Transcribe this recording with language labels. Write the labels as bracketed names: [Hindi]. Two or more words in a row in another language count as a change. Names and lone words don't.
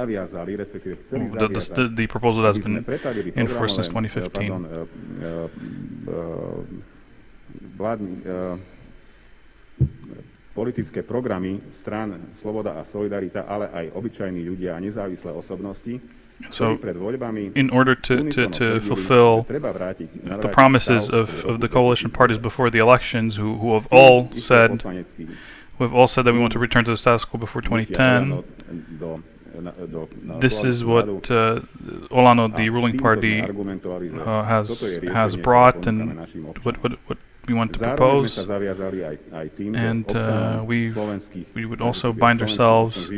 [English] The proposal has been in force since 2015. [Slovak] Politické programy strán Sloboda a Solidarita, ale aj obyčajní ľudia a nezávislé osobnosti. [English] So, in order to fulfill the promises of the coalition parties before the elections, who have all said that we want to return to the status quo before 2010, this is what Olano, the ruling party, has brought, and what we want to propose, and we would also bind ourselves